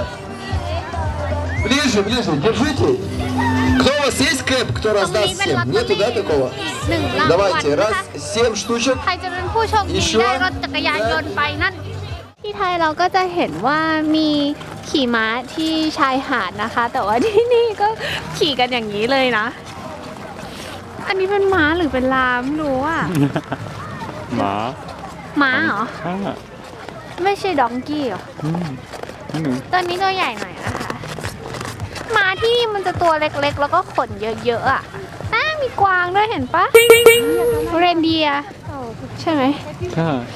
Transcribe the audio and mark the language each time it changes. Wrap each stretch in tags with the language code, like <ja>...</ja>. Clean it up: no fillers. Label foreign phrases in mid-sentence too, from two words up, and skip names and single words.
<ru>Ближе, ближе, держите. Кто у вас есть кэп, кто раздаст всем? Нету, да, такого? Давайте, раз, 7 штучек.</ru> <th>ใครจะเป็นผู้โชคดีได้รถจักรยานยนต์ไปนั่นที่ไทยเราก็จะเห็นว่ามีขี่ม้าที่ชายหาดนะคะแต่ว่าที่นี่ก็ขี่กันอย่างนี้เลยนะอันนี้เป็นม้าหรือเป็นลาไม่รู้อ่ะ ม้าเหรอไม่ใช่ดองกี้เหรอตัวนี้ตัวใหญ่หน่อยนะคะม้าที่นี่มันจะตัวเล็กๆแล้วก็ขนเยอะๆอ่ะมีกวางด้วยเห็นปะเรนเดียร์ใช่ไหมใช่</th>